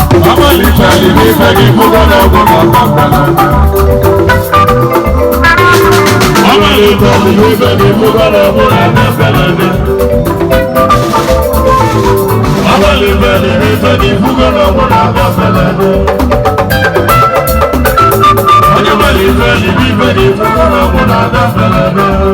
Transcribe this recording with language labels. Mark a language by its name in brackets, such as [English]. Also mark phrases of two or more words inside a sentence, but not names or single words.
[Yoruba] Ọmọ ìfẹ́ ni mi fẹ́ ni mo gbọ́dọ̀ gbọ́dọ̀ gbọ́dọ̀. Ọmọ ìfẹ́ ni mi fẹ́ ni mo gbọ́dọ̀ gbọ́dọ̀ gbọ́dọ̀. [Igbo] Abalị ife dị n'ife dị ifugo na ọnwụ na-abịa mberede. Onye nwere ife dị n'ife dị ifugo na ọnwụ na-abịa mberede.